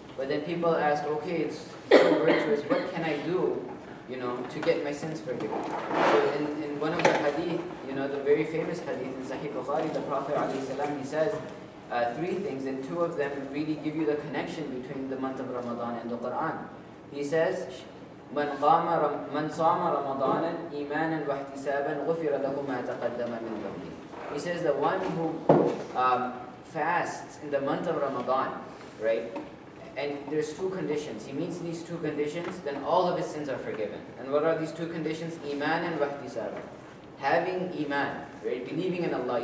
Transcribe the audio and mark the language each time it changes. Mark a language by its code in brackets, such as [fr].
[en] But then people ask, okay, it's so virtuous, what can I do, to get my sins forgiven? So in one of the hadith, the very famous hadith in Sahih Bukhari, the Prophet ﷺ, he says three things, and two of them really give you the connection between the month of Ramadan and the Quran. He says, [ar] من صام رمضانا إيمانا واحتسابا غفر له ما تقدم من ذنبه. [en] He says the one who fasts in the month of Ramadan, right? And there's two conditions. He meets these two conditions, then all of his sins are forgiven. And what are these two conditions? Iman and wahtisab. Having iman, right? Believing in Allah.